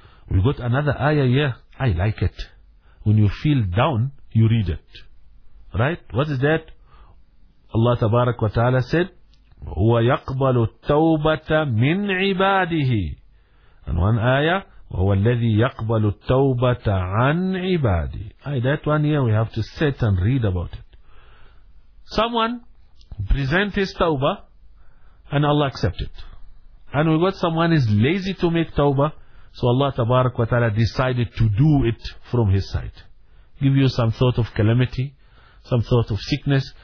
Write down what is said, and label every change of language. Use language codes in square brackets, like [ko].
[en] We got another ayah here. I like it. When you feel down, you read it. Right? What is that? [ar] Allah tabarak wa ta'ala said, هُوَ يَقْبَلُ التَّوْبَةَ مِنْ عِبَادِهِ. [en] And one ayah, [ar] وَهُوَ الَّذِي يَقْبَلُ التَّوْبَةَ عَنْ عِبَادِهِ. [en] That one here, we have to sit and read about it. Someone present his tawbah, and Allah accept it. And we got someone is lazy to make tawbah, so Allah tabarak wa ta'ala decided to do it from His side. Give you some thought of calamity, some thought of sickness.